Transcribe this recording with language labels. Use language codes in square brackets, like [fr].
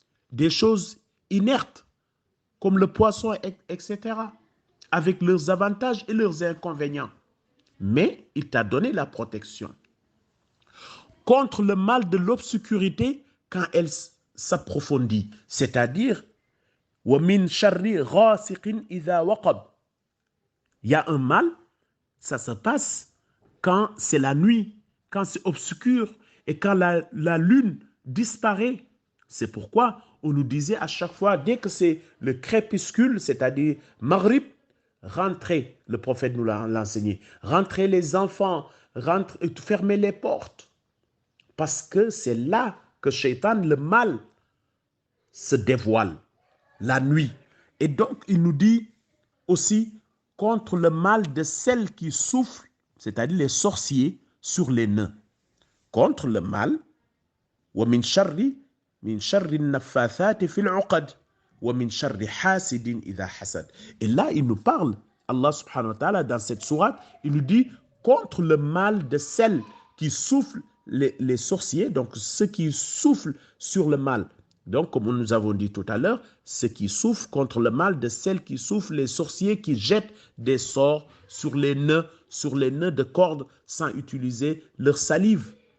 [fr] Des choses inertes, comme le poisson, etc. Avec leurs avantages et leurs inconvénients. Mais il t'a donné la protection. Contre le mal de l'obscurité quand elle s'approfondit. C'est-à-dire, [ar] وَمِن شَرِّ غَاسِقٍ إِذَا وَقَبْ. [fr] Il y a un mal, ça se passe quand c'est la nuit, quand c'est obscur et quand la lune disparaît. C'est pourquoi on nous disait à chaque fois, dès que c'est le crépuscule, c'est-à-dire Maghrib, rentrez, le prophète nous l'a enseigné, rentrez les enfants, fermez les portes. Parce que c'est là que Shaitan, le mal, se dévoile. la nuit. Et donc, il nous dit aussi contre le mal de celles qui soufflent, c'est-à-dire les sorciers, sur les nains. Contre le mal, [ar] وَمِنْ شَرِّ النَّفَّاثَاتِ فِي الْعُقَدِ وَمِنْ شَرِّ حَاسِدٍ إِذَا حَسَدَ. [fr] Et là, il nous parle, Allah subhanahu wa ta'ala, dans cette sourate, il nous dit contre le mal de celles qui soufflent, les sorciers, donc ceux qui soufflent sur le mal. Donc, comme nous avons dit tout à l'heure, ceux qui souffrent contre le mal de celles qui soufflent, les sorciers qui jettent des sorts sur les nœuds de cordes sans utiliser leur salive.